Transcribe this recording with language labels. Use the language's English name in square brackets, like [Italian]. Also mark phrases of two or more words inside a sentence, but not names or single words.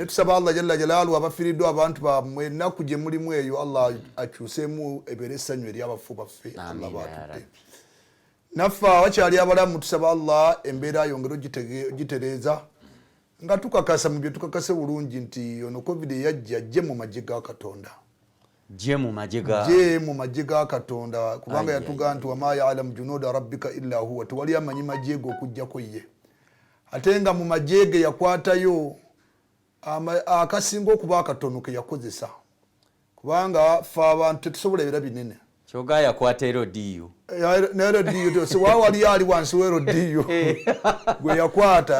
[Ganda] Ne tusaba Allah [Arabic] جل جلاله [Ganda] abafiiriddwa abantu bammwe ennaku gye mulimu eyo Allah akyuseemu ebeere essanyu eri abafu baffe Allah baatutte. Naffe abakyali abalamu tusaba Allah embeera yongere ogitereeza nga tukakasa mu bye tukakase bulungi nti ono COVID yajja ajje mu magye ga Katonda. Je mu magye ga Katonda kubanga yatugaa nti [Arabic] وما يعلم جنود ربك إلا هو, [Ganda] tewali amanyi magye ge okuggyako ye. Ate nga mu magye ge yakwatayo akasinga okuba akatono ke yakozesa kubanga ffe abantu tetusobola ebira binene. Kyogaa yakwata erodiyo. N'erodiyo wawali ali wansi w'erodiyo gwe yakwata.